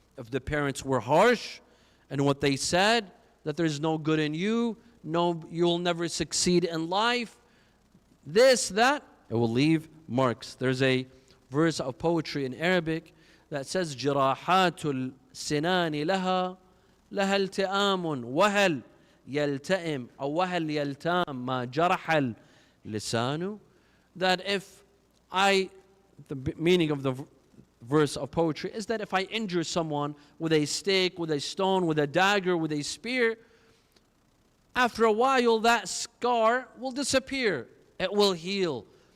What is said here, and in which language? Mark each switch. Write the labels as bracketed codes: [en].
[en] If the parents were harsh and what they said, that there's no good in you, no, you'll never succeed in life, this, that, it will leave marks. There's a verse of poetry in Arabic that says, [ar] جراحات السنان لها لها التئام وهل يلتئم أو وهل يلتام ما جرح اللسان. [en] That if the meaning of the verse of poetry is that if I injure someone with a stick, with a stone, with a dagger, with a spear, after a while that scar will disappear. It will heal.